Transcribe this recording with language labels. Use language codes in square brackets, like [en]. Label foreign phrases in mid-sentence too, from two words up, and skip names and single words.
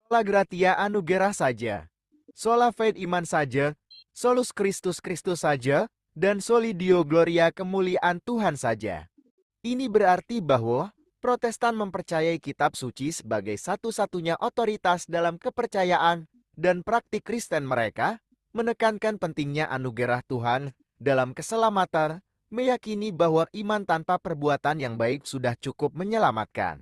[la] Sola gratia [id] anugerah saja. [la] Sola fide [id] iman saja. [la] Solus Christus [id] Kristus saja. Dan [la] soli Deo gloria [id] kemuliaan Tuhan saja. Ini berarti bahwa Protestan mempercayai kitab suci sebagai satu-satunya otoritas dalam kepercayaan dan praktik Kristen mereka, menekankan pentingnya anugerah Tuhan dalam keselamatan, meyakini bahwa iman tanpa perbuatan yang baik sudah cukup menyelamatkan.